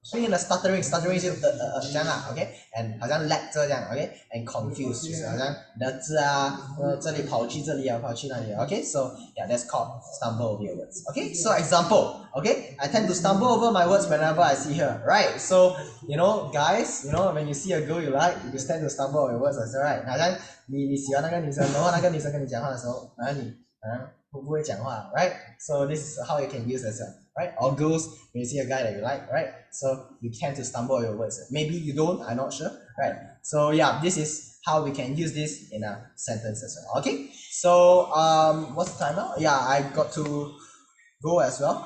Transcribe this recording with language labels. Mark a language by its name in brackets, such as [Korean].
[Chinese] 所以呢 stuttering 是这样啊 ，OK， and 好像 lag 这样 ，OK， and confused 就是好像你的字啊，这里跑去这里啊，跑去那里 ，OK， [English] so yeah that's called stumble over your words. Okay, so example, okay, I tend to stumble over my words whenever I see her, right? So you know guys, you know when you see a girl you like, you tend to stumble over your words, that's right. [Chinese] 好像你喜欢那个女生，然后那个女生跟你讲话的时候，然后你会不会讲话 ，right? [English] So this is how you can use as well, right? Or girls, when you see a guy that you like, right? So you tend to stumble over your words. Maybe you don't, I'm not sure, right? So yeah, this is how we can use this in a sentence as well. Okay, so what's the time now? Yeah, I got to go as well.